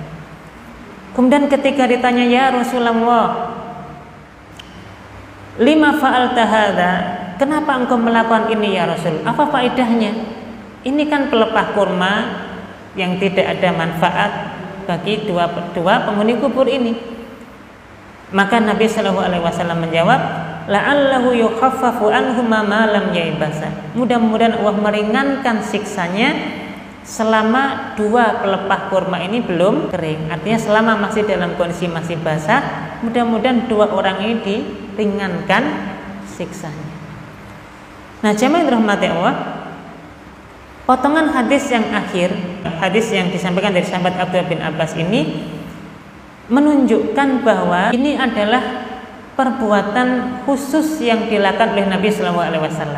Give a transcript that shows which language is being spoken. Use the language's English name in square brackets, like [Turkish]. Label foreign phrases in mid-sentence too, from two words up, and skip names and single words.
[Indonesian] Kemudian ketika ditanya, [Arabic] يا رسول الله لم فعلت هذا, [Indonesian] kenapa engkau melakukan ini [Arabic] يا رسول? [Indonesian] Apa faedahnya? Ini kan pelepah kurma yang tidak ada manfaat bagi dua penghuni kubur ini. Maka Nabi [Arabic] صلى الله عليه وسلم [Indonesian] menjawab, [Arabic] لعله يخفف عنهما ما لم ييبسا. [Indonesian] Mudah-mudahan Allah meringankan siksanya selama dua pelepah kurma ini belum kering. Artinya selama masih dalam kondisi masih basah, mudah-mudahan dua orang ini diringankan siksanya. Nah, jemaah yang dirahmati Allah, potongan hadis yang akhir, hadis yang disampaikan dari sahabat Abdullah bin Abbas ini menunjukkan bahwa ini adalah perbuatan khusus yang dilakukan oleh Nabi [Arabic] صلى الله عليه وسلم.